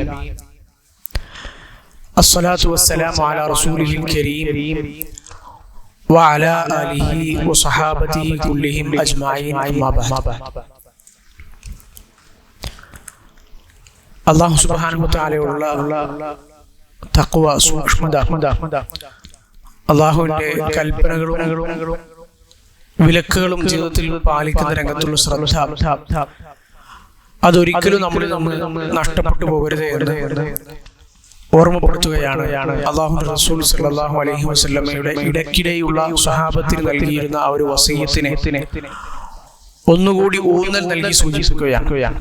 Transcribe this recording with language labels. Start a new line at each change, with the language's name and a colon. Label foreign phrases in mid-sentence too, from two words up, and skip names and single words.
Arabic: الصلاة والسلام على رسوله الكريم وعلى آله وصحابته كلهم أجمعين. أما بعد. الله سبحانه وتعالى
Malayalam: തഖ്വ സൂക്ഷ്മത, അള്ളാഹുവിന്റെ കൽപ്പനകളും വിലക്കുകളും ജീവിതത്തിൽ പാലിക്കുന്ന രംഗത്തുള്ള ശ്രദ്ധ അതൊരിക്കലും നമ്മളിൽ നിന്ന് നഷ്ടപ്പെട്ടു പോകരുത് എന്ന് ഓർമ്മപ്പെടുത്തുകയാണ് അള്ളാഹുവിന്റെ റസൂൽ
Arabic: صلى الله عليه وسلم
Malayalam: ഇടയ്ക്കിടെയുള്ള സ്വഹാബത്തിന് നൽകിയിരുന്ന ആ ഒരു വസീയത്തിനെ ഒന്നുകൂടി ഊന്നൽ നൽകി സൂചിപ്പിക്കുകയാണ്.